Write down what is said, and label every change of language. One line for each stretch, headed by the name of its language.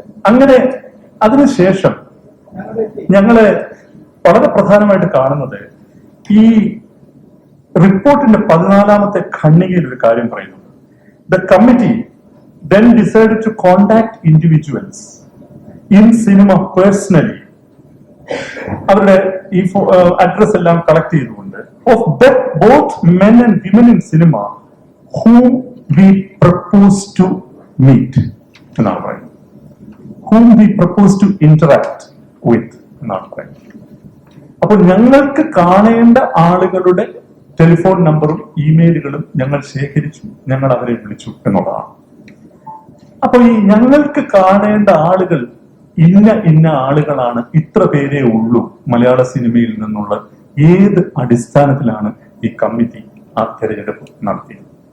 Malayalam: അങ്ങനെ അതിനുശേഷം ഞങ്ങള് വളരെ പ്രധാനമായിട്ട് കാണുന്നത് ഈ റിപ്പോർട്ടിന്റെ 14-ാമത്തെ ഖണ്ഡികയിൽ ഒരു കാര്യം പറയുന്നുണ്ട്.
English: The committee then decided to contact individuals in cinema personally.
Malayalam: അവരുടെ ഈ അഡ്രസ് എല്ലാം കളക്ട് ചെയ്തുകൊണ്ട്
English: of both men and women in cinema whom we propose to meet
Malayalam: എന്നാണ് പറയുന്നത്.
English: whom we propose to interact with
Malayalam: എന്നാണ് പറയുന്നത്. അപ്പോൾ ഞങ്ങൾക്ക് കാണേണ്ട ആളുകളുടെ ടെലിഫോൺ നമ്പറും ഇമെയിലുകളും ഞങ്ങൾ ശേഖരിച്ചു, ഞങ്ങൾ അവരെ വിളിച്ചു എന്നുള്ളതാണ്. അപ്പൊ ഈ ഞങ്ങൾക്ക് കാണേണ്ട ആളുകൾ ഇന്ന ആളുകളാണ്, ഇത്ര പേരേ ഉള്ളൂ മലയാള സിനിമയിൽ നിന്നുള്ള ഏത് അടിസ്ഥാനത്തിലാണ് ഈ കമ്മിറ്റി ആ തെരഞ്ഞെടുപ്പ് നടത്തിയത്?